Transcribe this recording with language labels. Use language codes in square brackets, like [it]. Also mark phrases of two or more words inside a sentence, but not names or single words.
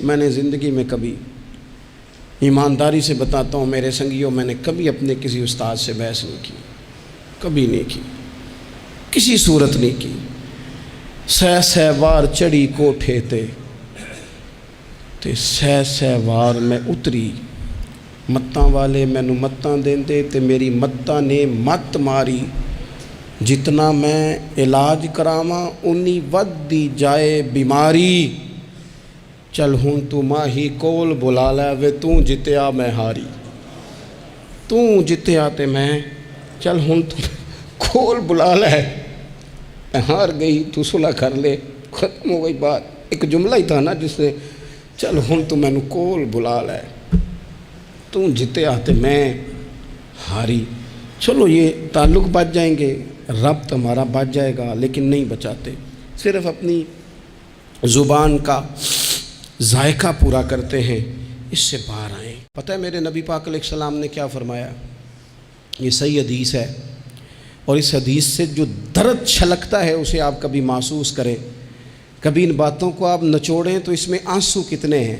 [ur] میں نے زندگی میں کبھی، ایمانداری سے بتاتا ہوں میرے سنگیوں، میں نے کبھی اپنے کسی استاد سے بحث نہیں کی، کبھی نہیں کی، کسی صورت نہیں کی۔ [pa] سہ وار چڑھی کوٹھے تے سہ وار میں اتری، متاں والے مینوں متاں دیندے تے میری متاں نے مت ماری، جتنا میں علاج کراواں اُنی ودی جائے بیماری، چل ہن تو ماہی کول بلا لے وے توں جتیا میں ہاری، توں جتیا تے میں، چل ہن تو کول بلا لے، [ur] میں ہار گئی تو صلح کر لے، ختم ہو گئی بات۔ ایک جملہ ہی تھا نا جس سے [pa] چل ہن تو مینوں کول بلا لے، توں جتیا تے میں ہاری۔ [ur] چلو یہ تعلق بچ جائیں گے، ربط ہمارا بچ جائے گا، لیکن نہیں بچاتے، صرف اپنی زبان کا ذائقہ پورا کرتے ہیں، اس سے باہر آئیں۔ پتہ ہے میرے نبی پاک علیہ السلام نے کیا فرمایا؟ یہ صحیح حدیث ہے، اور اس حدیث سے جو درد چھلکتا ہے اسے آپ کبھی محسوس کریں، کبھی ان باتوں کو آپ نچوڑیں تو اس میں آنسو کتنے ہیں۔